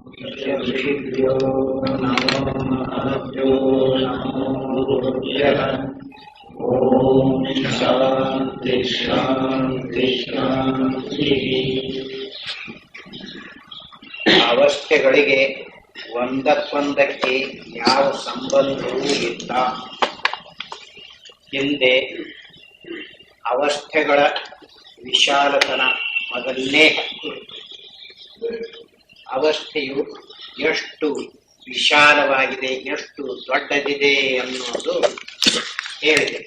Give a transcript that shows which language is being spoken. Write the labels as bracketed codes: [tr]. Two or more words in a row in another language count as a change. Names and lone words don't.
[sa] ऋषिभ्यो नमो महभ्यो नमो गुरुभ्यः। ओम शांति शांति शांति. [kn] ಅವಸ್ಥೆಗಳಿಗೆ ಒಂದಕ್ಕೊಂದಕ್ಕೆ ಯಾವ ಸಂಬಂಧವೂ ಇಲ್ಲ. ಹಿಂದೆ ಅವಸ್ಥೆಗಳ ವಿಶಾಲತನ ಮೊದಲನೇ ಅವಸ್ಥೆಯು ಎಷ್ಟು ವಿಶಾಲವಾಗಿದೆ, ಎಷ್ಟು ದೊಡ್ಡದಿದೆ ಅನ್ನೋದು ಹೇಳಿದೆ.